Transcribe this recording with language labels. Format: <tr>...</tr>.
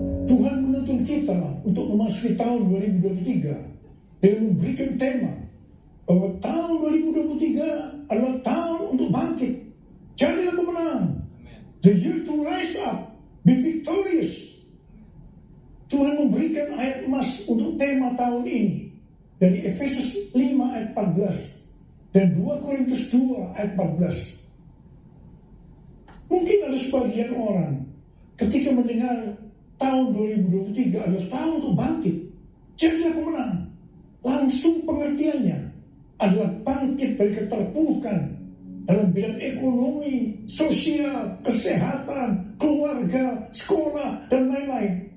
<id>Tuhan menuntun kita untuk memasuki tahun 2023 dengan memberikan tema bahwa tahun 2023 adalah tahun untuk bangkit. Jadilah pemenang.</id> <en>The year to rise up, be victorious.</en> <id>Tuhan memberikan ayat emas untuk tema tahun ini dari Efesus 5 ayat 14 dan 2 Korintus 2 ayat 14. Mungkin ada sebagian orang ketika mendengar tahun 2023 adalah tahun untuk bangkit, jadilah pemenang, langsung pengertiannya adalah bangkit dari keterpurukan dalam bidang ekonomi, sosial, kesehatan, keluarga, sekolah, dan lain-lain.</id>